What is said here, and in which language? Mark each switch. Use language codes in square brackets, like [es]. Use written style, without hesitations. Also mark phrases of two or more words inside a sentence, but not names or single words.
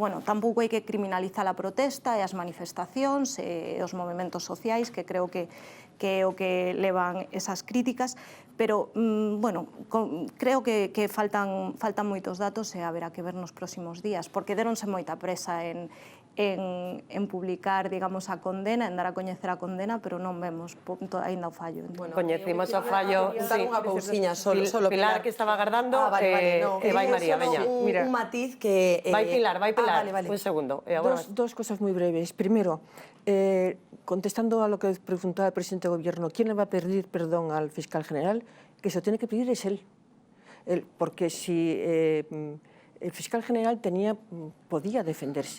[gl] Bueno, tampouco hai que criminalizar a protesta e as manifestacións e os movementos sociais, que creo que é o que levan esas críticas, pero, bueno, creo que faltan moitos datos e haberá que ver nos próximos días, porque deronse moita presa en publicar, digamos, a condena, en dar a coñecer a condena, pero non vemos aínda o fallo. Bueno, coñecimos o fallo. Unha cousiña, solo Pilar, que estaba agardando, e vai María, veña. Un matiz que... Vai Pilar, un segundo. [es] Dos cosas muy breves. Primero, contestando a lo que preguntaba el presidente del Gobierno, ¿quién le va a pedir perdón al fiscal general? Que se lo tiene que pedir es él. Porque si... el fiscal general podía defenderse.